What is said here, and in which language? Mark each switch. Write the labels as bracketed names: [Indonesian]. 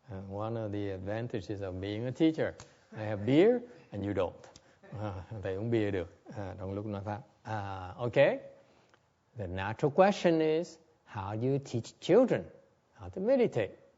[English] One of the advantages of being a teacher. I have beer and you don't. [Vietnamese] Thầy uống bia được trong lúc nói Pháp. [English] Okay. The natural question is, how do you teach children how to meditate?